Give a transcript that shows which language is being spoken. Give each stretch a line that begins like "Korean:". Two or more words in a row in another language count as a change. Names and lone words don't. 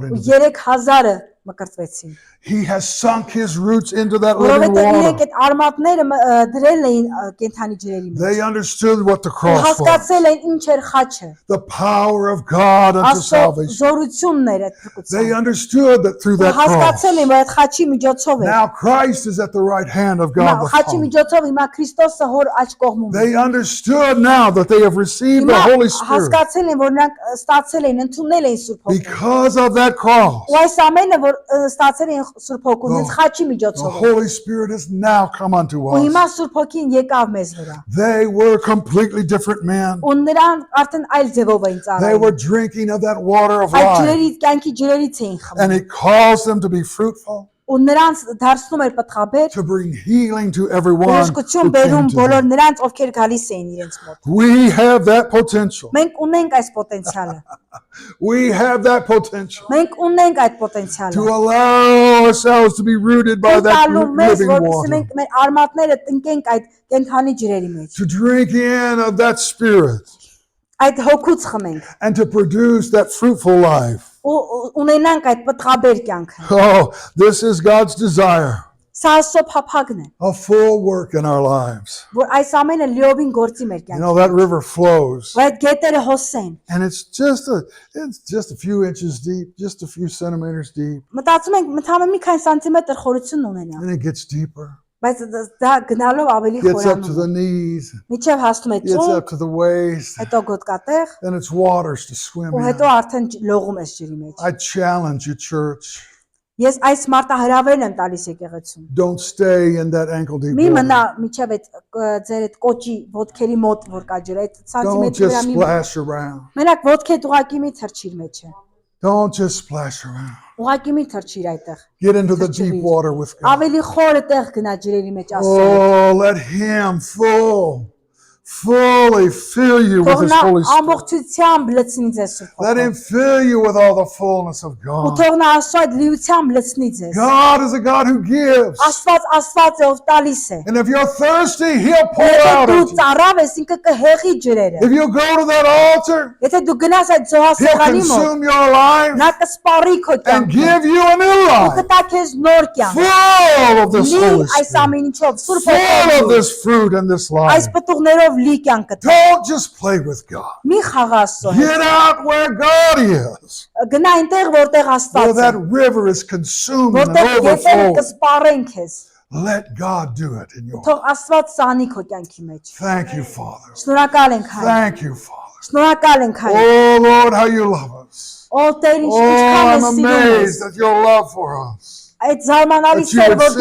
Armenian: Ու
English: into the
Armenian: 3000-ը մկրտվեցին։
English: He has sunk his roots into that living
Armenian: Որովհետև իրենք
English: water.
Armenian: այդ արմատները դրել էին կենթանի ջրերի մեջ։
English: They understood what the
Armenian: Ու
English: cross was.
Armenian: հասկացել են ինչ էր խաչը։
English: The power of God unto
Armenian: Աստծո
English: salvation.
Armenian: զորությունն էր այդ
English: They
Armenian: փրկության։
English: understood that through
Armenian: Ու
English: that cross.
Armenian: հասկացել են, որ այդ խաչի միջոցով է։
English: Now Christ is at the right hand of God the
Armenian: Խաչի
English: Father.
Armenian: միջոցով հիմա Քրիստոսը հոր աջ կողմում է։
English: They understood now that they have received the
Armenian: Հիմա
English: Holy Spirit
Armenian: հասկացել են, որ նրանք ստացել են, ընդունել են Սուրբ Հոգին։
English: because of that cross.
Armenian: Ու այս ամենը, որ ստացել են Սուրբ Հոգուն, հենց խաչի
English: The
Armenian: միջոցով է։
English: Holy Spirit has now come unto
Armenian: Ու հիմա
English: us.
Armenian: Սուրբ Հոգին եկավ մեզ վրա։
English: They were completely different men.
Armenian: Ու նրանք արդեն այլ ձևով էին
English: They were
Armenian: ծառայում։
English: drinking of that water of
Armenian: Այդ
English: life.
Armenian: ջրերից, կյանքի ջրերից էին
English: And
Armenian: խմում։
English: it caused them to be fruitful,
Armenian: Ու նրանց դարձնում էր պտղաբեր,
English: to bring healing to everyone
Armenian: բժշկություն
English: who
Armenian: բերում
English: came to
Armenian: բոլոր
English: them.
Armenian: նրանց, ովքեր գալիս էին իրենց մոտ։
English: We have that potential.
Armenian: Մենք ունենք այս պոտենցիալը։
English: We have that potential
Armenian: Մենք ունենք այդ
English: to
Armenian: պոտենցիալը։
English: allow ourselves to be rooted by that
Armenian: Տալու մեզ,
English: living
Armenian: որպեսզի
English: water,
Armenian: մենք մեր արմատները տնկենք այդ կենթանի ջրերի մեջ։
English: to drink in of that spirit,
Armenian: Այդ հոգուց խմենք
English: and to produce that fruitful life.
Armenian: ու ունենանք այդ պտղաբեր կյանքը։
English: Oh, this is God's desire,
Armenian: Սա Աստծո փափագն է,
English: a full work in our lives.
Armenian: որ այս ամենը լիովին գործի մեր
English: You know,
Armenian: կյանքում։
English: that river flows,
Armenian: Որ այդ գետերը հոսեն։
English: and it's just a few inches deep, just a few centimeters deep,
Armenian: Մտածում ենք մթամը մի քանի սանտիմետր խորություն ունենա,
English: and it gets deeper,
Armenian: բայց դա գնալով ավելի
English: gets up to
Armenian: խորանում
English: the
Armenian: է։
English: knees,
Armenian: Միջև հասնում է
English: gets
Armenian: ծուն,
English: up to the waist,
Armenian: հետո գոտկատեղ,
English: and it's waters to swim
Armenian: ու հետո
English: in.
Armenian: արդեն լողում ես ջրի մեջ։
English: I challenge you, church,
Armenian: Ես այս մարտահրավերն եմ տալիս եկեղեցուն։
English: don't stay in that ankle deep
Armenian: Մի մնա
English: water.
Armenian: միջև այդ ձեր այդ կոճի ոտքերի մոտ որ կա ջրը, այդ
English: Don't
Armenian: սանտիմետրի վրա
English: just
Armenian: մի
English: splash around.
Armenian: մենակ ոտքեդ ուղակի մի թրջիր մեջը։
English: Don't just splash around.
Armenian: Ուղակի մի թրջիր այդտեղ։
English: Get into the deep water with God.
Armenian: Ավելի խորը տեղ գնա ջրերի մեջ Աստծո։
English: Oh, let Him fully fill you with
Armenian: Թող
English: His
Armenian: նա
English: Holy Spirit.
Armenian: ամբողջությամբ լցնի ձեզ Սուրբ
English: Let Him
Armenian: Հոգով։
English: fill you with all the fullness of
Armenian: Ու
English: God.
Armenian: թող նա Աստծո այդ լիությամբ լցնի ձեզ։
English: God is a God who gives.
Armenian: Աստված է ով տալիս է։
English: And if you're thirsty, He'll pour
Armenian: Եթե
English: out
Armenian: դու
English: of you.
Armenian: ծառավ ես, ինքը կհեղի ջրերը։
English: If you go to that altar,
Armenian: Եթե դու գնաս այդ
English: He'll
Armenian: զոհասեղանի մոտ,
English: consume your life
Armenian: նա կսպառի քո
English: and
Armenian: կյանքը։
English: give you a new
Armenian: Ու
English: life.
Armenian: կտա քեզ նոր կյանք։
English: Full of this
Armenian: Լի
English: Holy
Armenian: այս
English: Spirit.
Armenian: ամեն ինչով, Սուրբ
English: Full of
Armenian: Հոգով։
English: this fruit and this life.
Armenian: Այս պտուղներով լի կյանք կտա։
English: Don't just play with God.
Armenian: Մի խաղա Աստծո հետ։
English: Get out where God is.
Armenian: Gna այնտեղ որտեղ
English: Where
Armenian: Աստված է,
English: that river is consumed and
Armenian: որտեղ գետերը
English: overflowing.
Armenian: կսպառեն քեզ։
English: Let God do it in your life.
Armenian: Թող Աստված սանի քո կյանքի մեջ։
English: Thank you, Father.
Armenian: Շնորհակալ ենք Հայր։
English: Thank you, Father.
Armenian: Շնորհակալ ենք Հայր։
English: Oh, Lord, how you love us.
Armenian: Ո Տեր
English: Oh,
Armenian: ինչքան
English: I'm
Armenian: ես սիրում ես։
English: amazed at your love for us.
Armenian: Այդ զարմանալի
English: That you
Armenian: սեր,
English: would
Armenian: որ